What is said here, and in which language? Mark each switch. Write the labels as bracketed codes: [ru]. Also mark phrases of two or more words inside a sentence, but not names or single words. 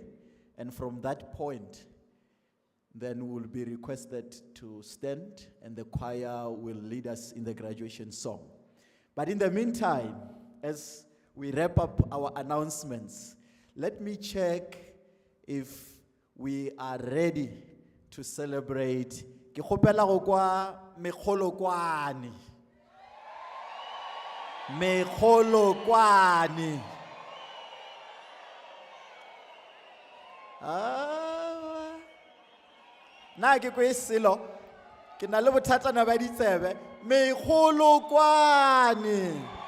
[en] And from that point, then we'll be requested to stand and the choir will lead us in the graduation song. But in the meantime, as we wrap up our announcements, let me check if we are ready to celebrate. [nso] Ke kgopela go kwa megolokwane. Megolokwane. Na ke kwe selo ke na le bothata na ba ditsebe megolokwane.